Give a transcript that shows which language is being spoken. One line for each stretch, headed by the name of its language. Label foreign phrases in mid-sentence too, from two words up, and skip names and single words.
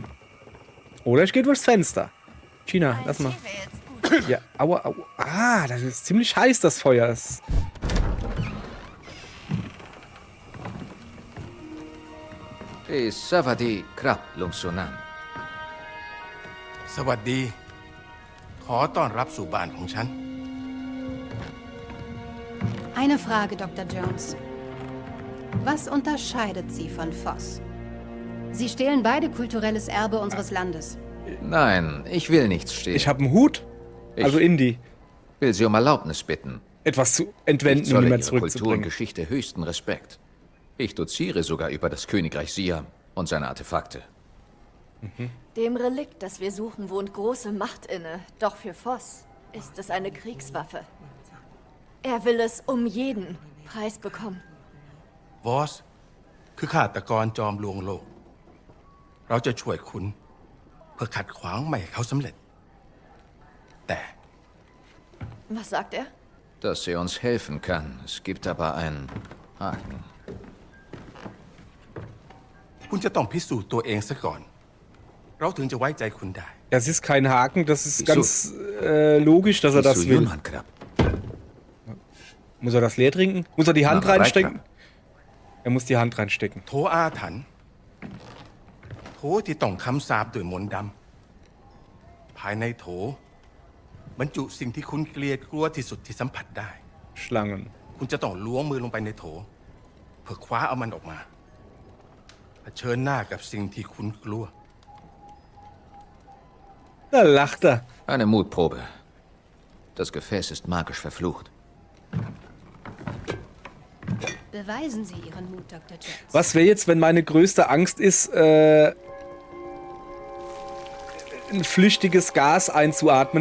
German: Oder ich gehe durchs Fenster. Gina, lass mal. Ja, aua, aua. Ah, das ist ziemlich heiß, das Feuer. Das
Thai: สวัสดีครับ ลุงสุนันท์. สวัสดี ขอต้อนรับสู่บ้านของฉัน
German: Eine Frage, Dr. Jones. Was unterscheidet Sie von Voss? Sie stehlen beide kulturelles Erbe unseres Landes. Nein, ich will nichts stehlen. ich habe einen Hut. Also Indie. will Sie um Erlaubnis bitten. Etwas zu entwenden Ich und zolle nicht mehr Ihrer Kultur und zurückzubringen. Geschichte höchsten Respekt. Ich doziere sogar über das Königreich Siam und seine Artefakte. Dem Relikt, das wir suchen, wohnt große Macht inne. Doch für Voss ist es eine Kriegswaffe. Er will es um jeden Preis bekommen.
Thai: วอสคือฆาตกรจอมลวงโลก เราจะช่วยคุณเพื่อขัดขวางไม่ให้เขาสำเร็จ แต่
German: Was sagt er? Dass er uns helfen kann. Es gibt aber einen Haken.
Thai: คุณจะต้องพิสูจน์ตัวเองซะก่อน เราถึงจะไว้ใจคุณได้
German: Das ist kein Haken, das ist Wieso? ganz logisch, dass er das will. Krab. Muss er das leer trinken? Muss er die Hand Aber reinstecken? Er muss die Hand reinstecken.
Thai: โถอาถรรพ์โถที่ต้องคำสาปด้วยมนต์ดำภายในโถบรรจุสิ่งที่คุณเกลียดกลัวที่สุดที่สัมผัสได้
German: Schlangen.
Thai: คุณจะต้องล้วงมือลงไปในโถเพื่อคว้าเอามันออกมาเผชิญหน้ากับสิ่งที่คุณกลัว
German: Da lacht er. Eine Mutprobe. Das Gefäß ist magisch verflucht. Beweisen Sie Ihren Mut, Dr. Jones. Was wäre jetzt, wenn meine größte Angst ist, ein flüchtiges Gas einzuatmen?